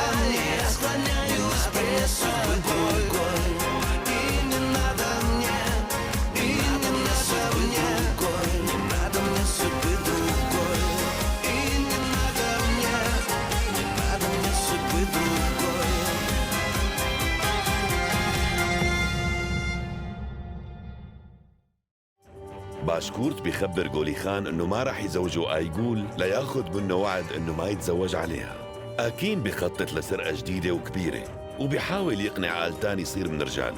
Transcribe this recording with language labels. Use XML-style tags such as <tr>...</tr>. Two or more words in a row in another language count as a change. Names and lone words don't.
<ru>Я склоняюсь пред тобой. И не надо мне, и не надо мне, не надо мне судьбы другой. И не надо мне судьбы другой.</ru> <ar>باشكورت بيخبر جولي خان انه ما رح يزوجوا ايغول لياخد منه وعد انه ما يتزوج عليها. اكين بخطط لسرقة جديدة وكبيرة وبيحاول يقنع آلتان يصير من رجاله.</ar>